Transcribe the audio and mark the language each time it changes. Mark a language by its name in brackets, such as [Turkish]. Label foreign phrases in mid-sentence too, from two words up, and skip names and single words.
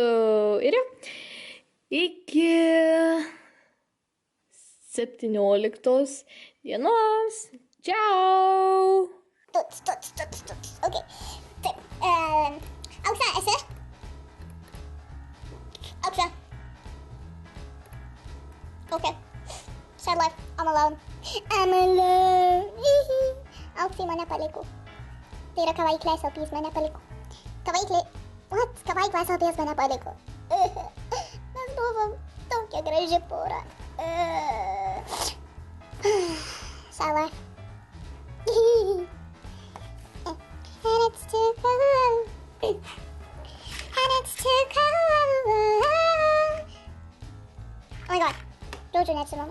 [Lithuanian] Ir jo, iki 17 dienos. Ciao! Tuts. Ok. Taip. Auksa, esi? Auksa. Ok. [English] Sad life. I'm alone. [Lithuanian] Auksai mane paliko. Tai yra kavaiklės LPs mane paliko. Kavaiklė. What? Kavaiklės LPs mane paliko. Mes buvom tokia graži pora. [English] Sad life. And it's too cold. And it's too cold. Oh my god. Jojo next to mama.